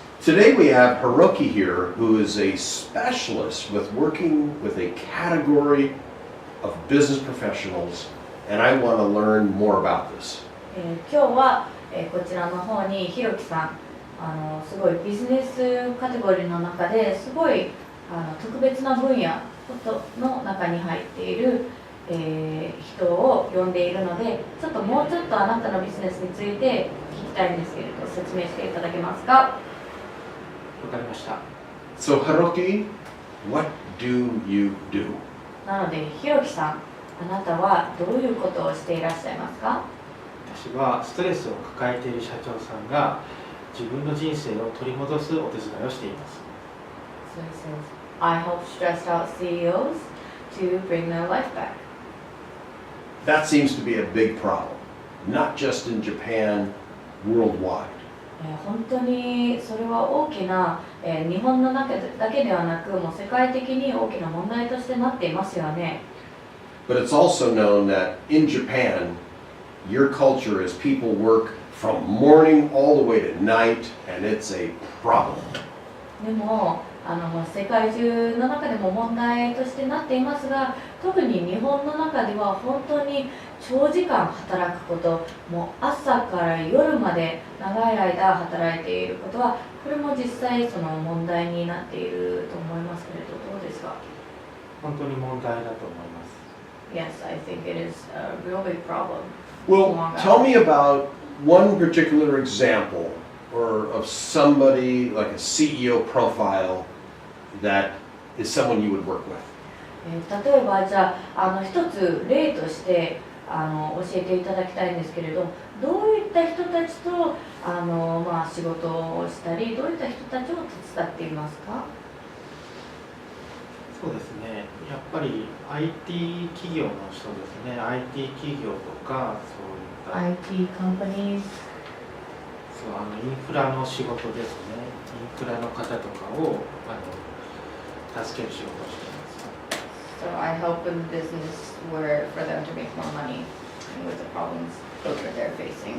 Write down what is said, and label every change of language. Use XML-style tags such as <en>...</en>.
<en>Today we have Hiroyuki here, who is a specialist with working with a category of business professionals, and I want to learn more about this.</en> <ja>今日は、こちらの方にひろきさん、すごいビジネスカテゴリーの中ですごい特別な分野の中に入っている、人を呼んでいるので、もうちょっとあなたのビジネスについて聞きたいんですけれど、説明していただけますか？わかりました。</ja> <en>So Hiroyuki, what do you do?</en> <ja>なのでひろきさん、あなたはどういうことをしていらっしゃいますか？私はストレスを抱えている社長さんが自分の人生を取り戻すお手伝いをしています。</ja> <en>So he says, I help stressed out CEOs to bring their life back. That seems to be a big problem, not just in Japan, worldwide.</en> <ja>本当にそれは大きな、日本の中だけではなく、もう世界的に大きな問題としてなっていますよね。</ja> <en>But it's also known that in Japan, your culture is people work from morning all the way to night, and it's a problem.</en> <ja>でも世界中の中でも問題としてなっていますが、特に日本の中では本当に長時間働くこと、もう朝から夜まで長い間働いていることは、これも実際その問題になっていると思いますけれど、どうですか？本当に問題だと思います。</ja> <en>Yes, I think it is a real big problem. Well, tell me about one particular example or of somebody like a CEO profile that is someone you would work with.</en> <ja>例えばじゃあ一つ例として教えていただきたいんですけれど、どういった人たちと仕事をしたり、どういった人たちを手伝っていますか？そうですね。やっぱり IT 企業の人ですね。IT 企業とかそういった</ja> <en>IT companies。</en> <ja>インフラの仕事ですね。インフラの方とかを助ける仕事をしています。</ja> <en>So I help in business where for them to make more money with the problems that they're facing.</en>